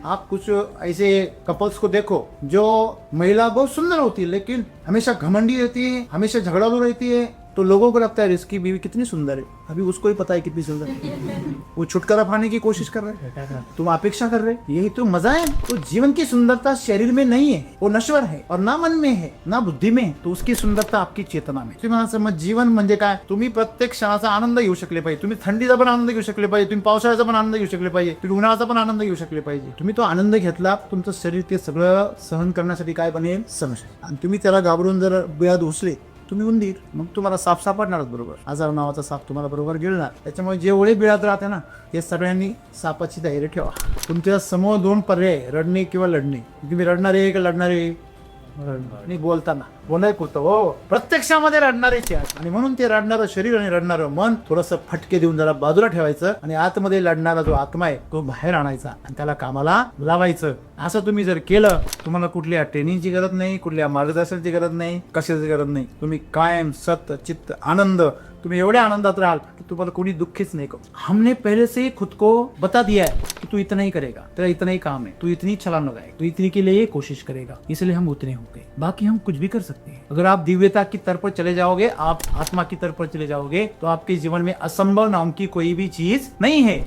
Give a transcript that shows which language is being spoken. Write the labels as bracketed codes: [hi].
[hi] आप कुछ ऐसे कपल्स को देखो जो महिला बहुत सुंदर होती है लेकिन हमेशा घमंडी रहती है, हमेशा झगड़ालू रहती है, तो लोगों को लगता है इसकी बीवी कितनी सुंदर है। अभी उसको ही पता है कितनी सुंदर है। वो छुटकारा पाने की कोशिश कर रहे हैं, तुम अपेक्षा कर रहे, यही तो मजा है। तो जीवन की सुंदरता शरीर में नहीं है, वो नश्वर है और ना मन में है ना बुद्धी में, तो उसकी सुंदरता आपकी चेतना में। [mr] तुम्ही समज जीवन म्हणजे काय? तुम्ही प्रत्येक क्षणाचा आनंद घेऊ शकले पाहिजे। तुम्ही थंडीचा पण आनंद घेऊ शकले पाहिजे, तुम्ही पावसाळ्याचा पण आनंद घेऊ शकले पाहिजे, तुम्ही उन्हाळ्याचा पण आनंद घेऊ शकले पाहिजे। तुम्ही तो आनंद घेतला, तुमचं शरीर ते सगळं सहन करण्यासाठी काय बनेल? समज। आणि तुम्ही त्याला घाबरून जर बिळात घुसले, तुम्ही उंदीर, मग तुम्हाला साप सापडणारच बरोबर। आजार नावाचा साप तुम्हाला बरोबर गिळणार। त्याच्यामुळे जेवढे बिळात राहते ना, ते सगळ्यांनी सापाची धैर्य ठेवा। तुमच्या समोर 2 पर्याय, रडणे किंवा लढणे। तुम्ही रडणारे का लढणारे? नाही बोलताना बोलाय होतं हो, प्रत्यक्षामध्ये रडणारेच आहेत। आणि म्हणून ते रडणारं शरीर आणि रडणारं मन थोडस फटके देऊन जरा बाजूला ठेवायचं आणि आतमध्ये लढणारा जो आत्मा आहे तो बाहेर आणायचा आणि त्याला कामाला लावायचं। असं तुम्ही जर केलं, तुम्हाला कुठल्या ट्रेनिंगची गरज नाही, कुठल्या मार्गदर्शनाची गरज नाही, कशाची गरज नाही। तुम्ही कायम सत चित्त आनंद, तुम्ही एवढे आनंदात राहाल कि तुम्हाला कोणी दुखीच [hi] नहीं करो। हमने पहले से ही खुद को बता दिया है कि तू इतना ही करेगा, तेरा इतना ही काम है, तू इतनी छलांग लगाएगा, तू इतनी के लिए कोशिश करेगा, इसलिए हम उतने हो गए। बाकी हम कुछ भी कर सकते हैं। अगर आप दिव्यता की तरफ पर चले जाओगे, आप आत्मा की तरफ पर चले जाओगे, तो आपके जीवन में असंभव नाम की कोई भी चीज नहीं है।